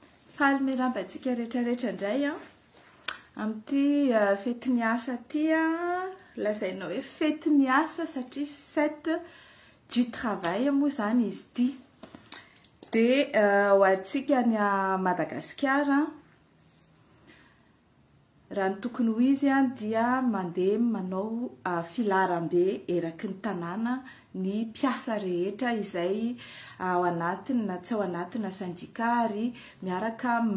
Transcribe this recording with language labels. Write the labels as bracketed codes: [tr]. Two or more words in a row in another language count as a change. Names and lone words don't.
[mg] Faly mirambatsika rehetrarehetra indray amin'ity fety ny asa ty lazainao hoe fety ny asa satria [fr] fête du travail [mg] moa zany izy ty. Dia ho antsika ny Madagasikara raha ny tokony ho izy dia mandeha manao filaram-be eraky ny tanàna ny mpiasa rehetra izay ao anatiny na tsy ao anatina syndicat ary miaraka